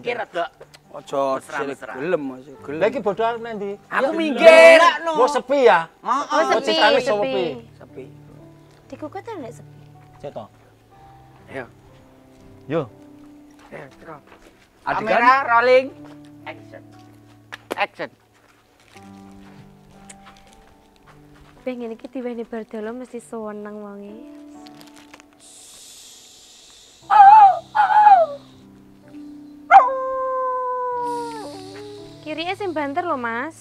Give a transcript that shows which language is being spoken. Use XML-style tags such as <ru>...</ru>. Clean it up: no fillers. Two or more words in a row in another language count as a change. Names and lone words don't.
<jv>Iki rada Aja disir gelem, Mas. Gelem. Lah iki bodho arep nendi? Aku minggir. Wah sepi ya. Oh, sepi, ceritane sepi. sepi. Sepi. Dikuku ta nek sepi. Cek to. Ayo. Yo. Terus.</jv> <en>kamera rolling action. action.</en> <jv>Pengen iki diweni Bardolo mesti seneng wonge. Oh, Kiri sing banter lho, Mas.</jv>